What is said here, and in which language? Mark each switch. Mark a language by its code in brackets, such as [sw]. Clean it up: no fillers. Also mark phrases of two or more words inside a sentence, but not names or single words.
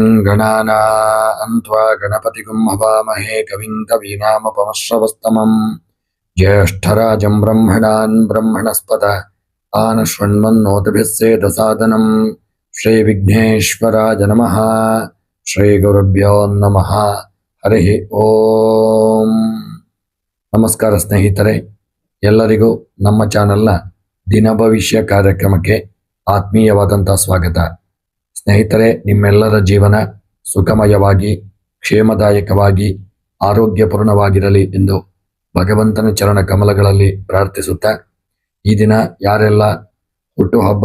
[sa] गणानान्त्वा गणपतिगुं हवामहे कविं कवीनामपमश्रवस्तमम् ज्येष्ठराजं ब्रह्मणान् ब्रह्मणस्पत आनशृण्वन्नोतिभिः सेदसादनं श्रीविघ्नेश्वराय नमः। ಶ್ರೀಗುರುಭ್ಯೋ ನಮಃ. ಹರಿ ಓಂ. [kn] ನಮಸ್ಕಾರ ಸ್ನೇಹಿತರೆ, ಎಲ್ಲರಿಗೂ ನಮ್ಮ ಚಾನೆಲ್ನ ದಿನ ಭವಿಷ್ಯ ಕಾರ್ಯಕ್ರಮಕ್ಕೆ ಆತ್ಮೀಯವಾದಂಥ ಸ್ವಾಗತ. ಸ್ನೇಹಿತರೆ, ನಿಮ್ಮೆಲ್ಲರ ಜೀವನ ಸುಖಮಯವಾಗಿ ಕ್ಷೇಮದಾಯಕವಾಗಿ ಆರೋಗ್ಯಪೂರ್ಣವಾಗಿರಲಿ ಎಂದು ಭಗವಂತನ ಚರಣ ಕಮಲಗಳಲ್ಲಿ ಪ್ರಾರ್ಥಿಸುತ್ತಾ, ಈ ದಿನ ಯಾರೆಲ್ಲ ಹುಟ್ಟುಹಬ್ಬ